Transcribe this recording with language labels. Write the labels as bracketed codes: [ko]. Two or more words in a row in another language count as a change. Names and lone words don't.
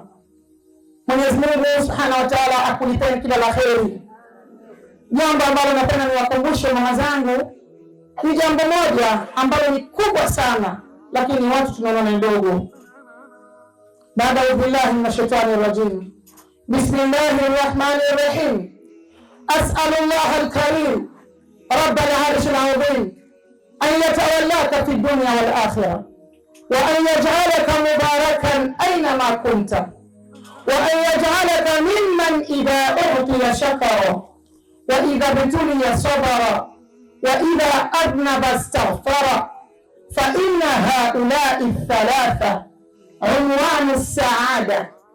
[sw] Mwenyezi Mungu [ar] سبحانه وتعالى [sw] akulipeni kila la kheri. Jambo ambalo napenda niwakumbushe mama zangu ni jambo moja ambalo ni kubwa sana, lakini watu tunaona ni ndogo. Baada ya [ar] بالله من الشيطان الرجيم. بسم الله الرحمن الرحيم. أسأل الله الكريم رب العرش العظيم أن يتولاك في الدنيا والآخرة وأن يجعلك مباركا أينما كنت وأن يجعلك ممن إذا أعطي شكر وإذا ابتلي صبر وإذا أذنب استغفر فإن هؤلاء الثلاثة عنوان السعادة.